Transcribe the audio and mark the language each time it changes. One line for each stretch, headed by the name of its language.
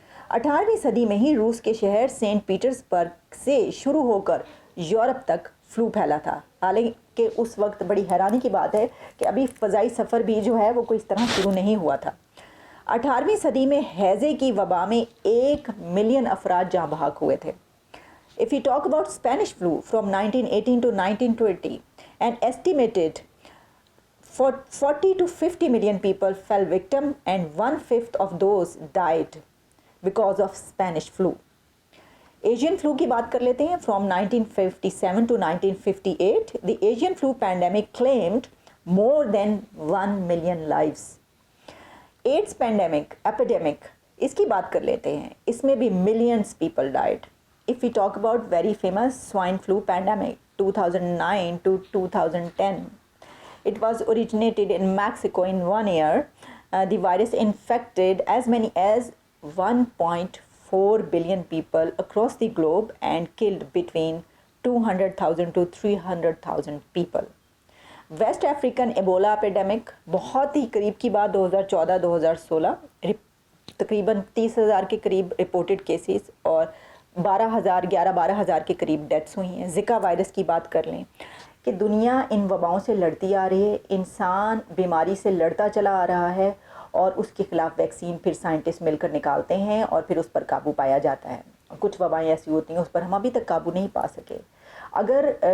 Urdu: 18ویں صدی میں ہی روس کے شہر سینٹ پیٹرزبرگ سے شروع ہو کر یورپ تک فلو پھیلا تھا، حالانکہ اس وقت بڑی حیرانی کی بات ہے کہ ابھی فضائی سفر بھی جو ہے وہ کوئی اس طرح شروع نہیں ہوا تھا۔ 18ویں صدی میں ہیضے کی وبا میں 1 ملین افراد جاں بحق ہوئے تھے۔
English: If we talk about Spanish flu from 1918 to 1920, an estimated 40 to 50 million people fell victim and 1/5 of those died because of Spanish flu.
Urdu: Asian flu کی بات کر لیتے ہیں۔
English: From 1957 to 1958, the Asian flu pandemic claimed more than 1 million lives.
Urdu: Ads epidemic اس کی بات کر لیتے ہیں، اس میں بھی
English: millions people died. If we talk about very famous swine flu pandemic 2009 to 2010, it was originated in Mexico in 1 year. The virus infected as many as 1.4 billion people across the globe and killed between 200,000 to 300,000 people.
Urdu: Waste African Ebola epidemic بہت ہی قریب کی بات 2014-2016، تقریباً 30,000 کے قریب reported cases اور 12,000 کے قریب ڈیتھس ہوئی ہیں۔ زکا وائرس کی بات کر لیں کہ دنیا ان وباؤں سے لڑتی آ رہی ہے، انسان بیماری سے لڑتا چلا آ رہا ہے اور اس کے خلاف ویکسین پھر سائنٹسٹ مل کر نکالتے ہیں اور پھر اس پر قابو پایا جاتا ہے۔ کچھ وبائیں ایسی ہوتی ہیں اس پر ہم ابھی تک قابو نہیں پا سکے۔ اگر